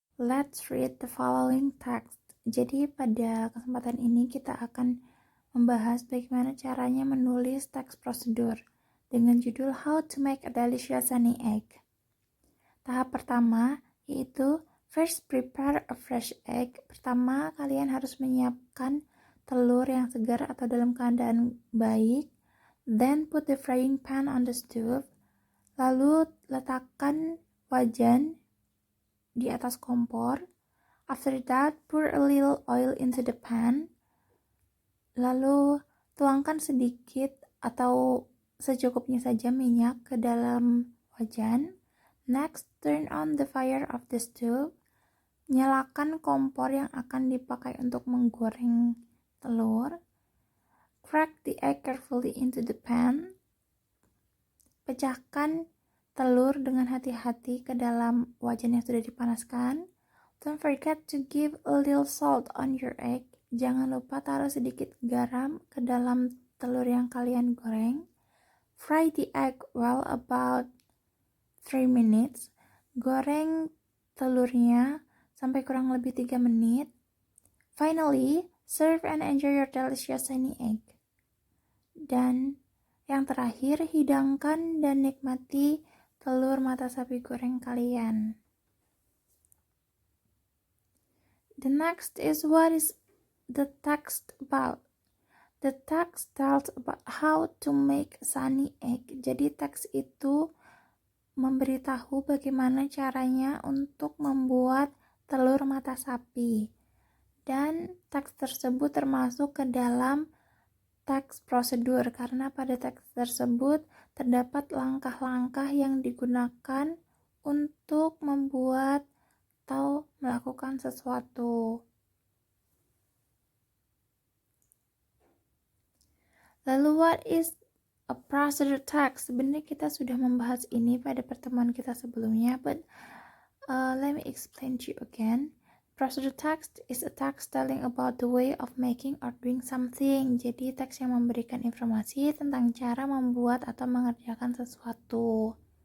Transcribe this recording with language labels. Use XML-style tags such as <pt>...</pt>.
<en>Let's read the following text.</en> <id>Jadi pada kesempatan ini kita akan membahas bagaimana caranya menulis teks prosedur dengan judul How to Make a Delicious Sunny Egg. Tahap pertama yaitu</id> <en>first prepare a fresh egg.</en> <id>Pertama, kalian harus menyiapkan telur yang segar atau dalam keadaan baik.</id> <en>Then put the frying pan on the stove.</en> <id>Lalu letakkan wajan di atas kompor.</id> <en>After that, pour a little oil into the pan.</en> <id>Lalu tuangkan sedikit atau secukupnya saja minyak ke dalam wajan.</id> <en>Next, turn on the fire of the stove.</en> <id>Nyalakan kompor yang akan dipakai untuk menggoreng telur.</id> <en>Crack the egg carefully into the pan.</en> <id>Pecahkan telur dengan hati-hati ke dalam wajan yang sudah dipanaskan.</id> <en>Don't forget to give a little salt on your egg.</en> <id>Jangan lupa taruh sedikit garam ke dalam telur yang kalian goreng.</id> <en>Fry the egg well about 3 minutes.</en> <id>Goreng telurnya sampai kurang lebih 3 menit.</id> <en>Finally, serve and enjoy your delicious sunny egg.</en> <id>Dan yang terakhir, hidangkan dan nikmati telur mata sapi goreng kalian.</id> <en>The next is what is the text about. The text tells about how to make a sunny egg.</en> <id>Jadi teks itu memberitahu bagaimana caranya untuk membuat telur mata sapi. Dan teks tersebut termasuk ke dalam teks prosedur karena pada teks tersebut terdapat langkah-langkah yang digunakan untuk membuat atau melakukan sesuatu.</id> <en>Lalu what is a procedure text?</en> <id>Sebenarnya kita sudah membahas ini pada pertemuan kita sebelumnya,</id> <en>but let me explain to you again. Procedure text is a text telling about the way of making or doing something.</en> <id>Jadi teks yang memberikan informasi tentang cara membuat atau mengerjakan sesuatu.</id>